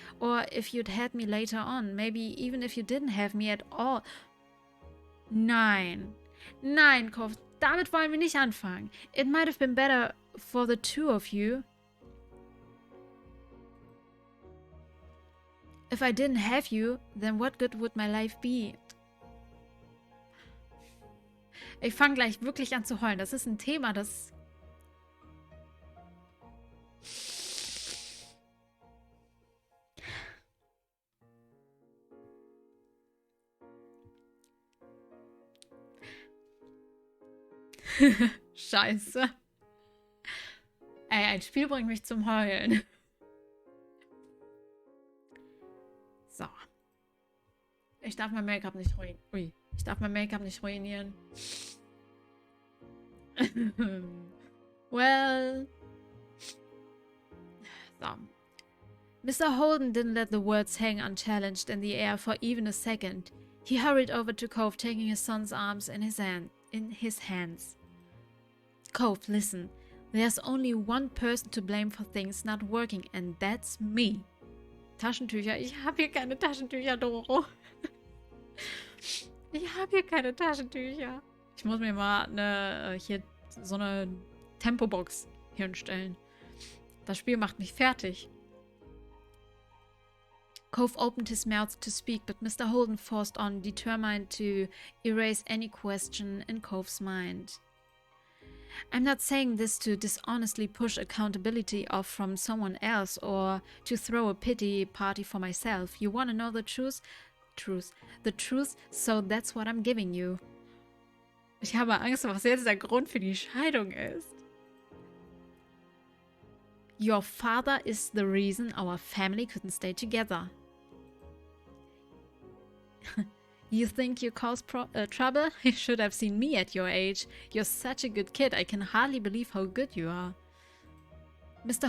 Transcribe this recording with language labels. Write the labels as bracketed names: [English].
[English] Or if you'd had me later on, maybe even if you didn't have me at all. [German] Nein. Nein, Kopf, damit wollen wir nicht anfangen. [English] It might have been better for the two of you. If I didn't have you, then what good would my life be? [German] Ich fange gleich wirklich an zu heulen. Das ist ein Thema, das... Scheiße. Ey, ein Spiel bringt mich zum Heulen. So. Ich darf mein Make-up nicht ruinieren. Ui. Ich darf mein Make-up nicht ruinieren. [English] Well. So. Mr. Holden didn't let the words hang unchallenged in the air for even a second. He hurried over to Cove, taking his son's arms in his hands. Cove, listen. There's only one person to blame for things not working, and that's me. [German] Taschentücher. Ich habe hier keine Taschentücher, Doro. Ich habe hier keine Taschentücher. Ich muss mir mal hier so eine Tempobox hinstellen. Das Spiel macht mich fertig. [English] Cove opened his mouth to speak, but Mr. Holden forced on, determined to erase any question in Cove's mind. I'm not saying this to dishonestly push accountability off from someone else or to throw a pity party for myself. You want to know the truth? The truth, so that's what I'm giving you. [German] Ich habe Angst, was jetzt der Grund für die Scheidung ist. [English] Your father is the reason our family couldn't stay together. You think you caused trouble? You should have seen me at your age. You're such a good kid. I can hardly believe how good you are. Mr.